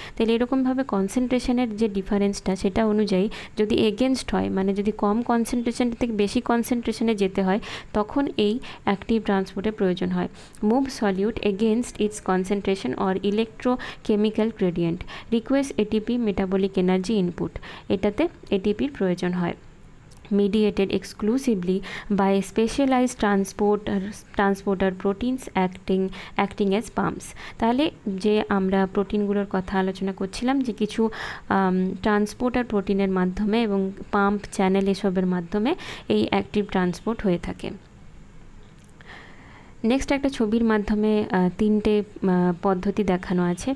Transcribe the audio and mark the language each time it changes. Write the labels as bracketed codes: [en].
[bn] তাহলে এরকমভাবে কনসেন্ট্রেশনের যে ডিফারেন্সটা সেটা অনুযায়ী যদি এগেনস্ট হয়, মানে যদি কম কনসেন্ট্রেশন থেকে বেশি কনসেন্ট্রেশনে যেতে হয়, তখন এই অ্যাক্টিভ ট্রান্সপোর্টের প্রয়োজন হয়। [en] move solute against its concentration or electrochemical gradient, request ATP metabolic energy input, [bn] এটাতে এটিপির প্রয়োজন হয়। [en] mediated exclusively by specialized transporter proteins acting as pumps। [bn] তাহলে যে আমরা প্রোটিনগুলোর কথা আলোচনা করছিলাম, যে কিছু ট্রান্সপোর্টার প্রোটিনের মাধ্যমে এবং পাম্প চ্যানেল এসবের মাধ্যমে এই অ্যাক্টিভ ট্রান্সপোর্ট হয়ে থাকে। নেক্সট একটা ছবির মাধ্যমে তিনটে পদ্ধতি দেখানো আছে।